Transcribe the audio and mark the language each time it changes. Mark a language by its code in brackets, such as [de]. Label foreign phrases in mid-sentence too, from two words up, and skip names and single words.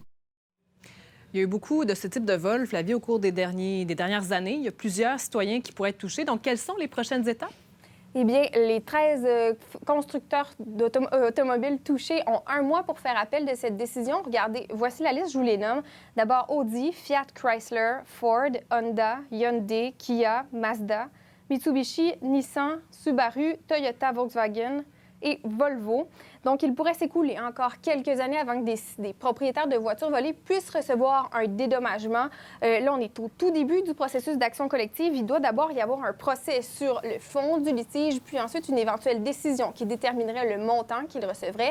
[fr] Il y a eu beaucoup de ce type de vol, Flavie, au cours des dernières années. Il y a plusieurs citoyens qui pourraient être touchés. Donc, quelles sont les prochaines étapes? Eh bien, les 13 constructeurs automobiles touchés ont 1 mois pour faire appel de cette décision. Regardez, voici la liste, je vous les nomme. D'abord, Audi, Fiat Chrysler, Ford, Honda, Hyundai, Kia, Mazda, Mitsubishi, Nissan, Subaru, Toyota, Volkswagen et Volvo. Donc, il pourrait s'écouler encore quelques années avant que des propriétaires de voitures volées puissent recevoir un dédommagement. Là, on est au tout début du processus d'action collective. Il doit d'abord y avoir un procès sur le fond du litige, puis ensuite une éventuelle décision qui déterminerait le montant qu'ils recevraient.